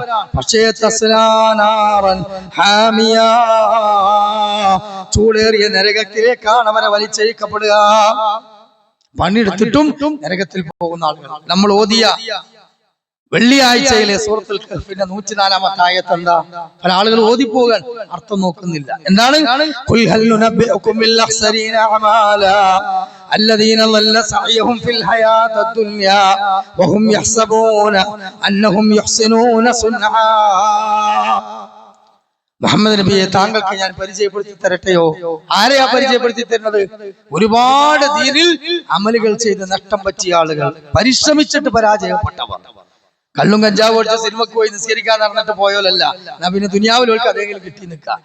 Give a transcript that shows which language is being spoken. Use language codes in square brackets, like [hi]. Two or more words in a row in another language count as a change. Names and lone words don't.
[ml] പക്ഷേ [ar] تصلى نارا حامية, [ml] ചൂടേറിയ നരകത്തിലേക്കാണ് അവരെ വലിച്ചഴിക്കപ്പെടുക. പണിയെടുത്തിട്ടും നരകത്തിൽ പോകുന്ന ആളുകൾ. നമ്മൾ ഓതിയ വെള്ളിയാഴ്ചയിലെ സൂറത്തുൽ കഹ്ഫിന്റെ 104-ാമത്തെ ആയത്ത് എന്താ? പല ആളുകൾ ഓതിപ്പോകാൻ അർത്ഥം നോക്കുന്നില്ല. [ar] എന്താണ്? قل هل ننبئكم بالأخسرين أعمالا الذين ضل سعيهم في الحياة الدنيا وهم يحسبون أنهم يحسنون صنعا. [ml] മുഹമ്മദ് നബിയെ, താങ്കൾക്ക് ഞാൻ പരിചയപ്പെടുത്തി തരട്ടെയോ? ആരെയാ പരിചയപ്പെടുത്തി തരുന്നത്? ഒരുപാട് ദീനിൽ അമലുകൾ ചെയ്ത് നഷ്ടം പറ്റിയ ആളുകൾ, പരിശ്രമിച്ചിട്ട് പരാജയപ്പെട്ടവർ. കള്ളും കഞ്ചാവ് ഒഴിച്ച സിനിമക്ക് പോയി നിസ്കരിക്കാൻ നടന്നിട്ട് പോയോലല്ല. എന്നാ പിന്നെ ദുനിയാവിലേക്ക് അതെങ്കിലും കിട്ടി നിൽക്കാം.